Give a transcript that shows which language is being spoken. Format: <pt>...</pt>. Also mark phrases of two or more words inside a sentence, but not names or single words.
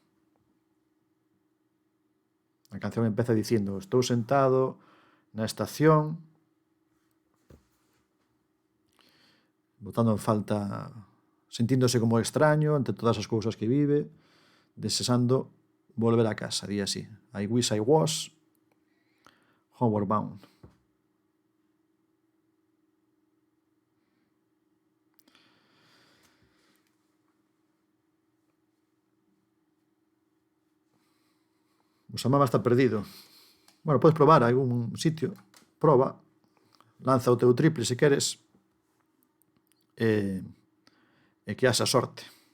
<gl>A canción empeza dicindo: estou sentado na estación, botando en falta, sentíndose como extraño ante todas as cousas que vive, desexando volver a casa, di así.</gl> <en>I wish I was homeward bound.</en> <gl>Usamama está perdido. Bueno, podes probar algún sitio, proba, lanza o teu triple se queres, e que haxa sorte.</gl>